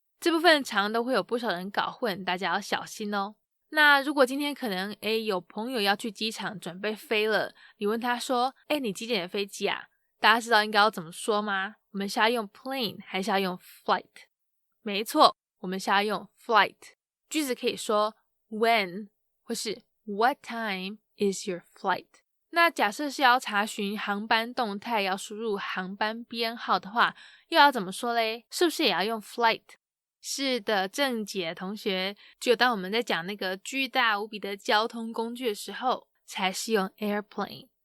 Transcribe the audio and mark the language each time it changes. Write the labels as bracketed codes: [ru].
[zh] 这部分常都会有不少人搞混，大家要小心哦。那如果今天可能有朋友要去机场准备飞了，你问他说你几点的飞机啊？大家知道应该要怎么说吗？我们是要用 plane 还是要用 flight？没错，我们是要用 flight。句子可以说 When 或是 [en] What time is your flight？ [zh] 那假设是要查询航班动态，要输入航班编号的话，又要怎么说嘞？是不是也要用 flight？ 是的，正解同学，只有当我们在讲那个巨大无比的交通工具的时候，才是用 airplane。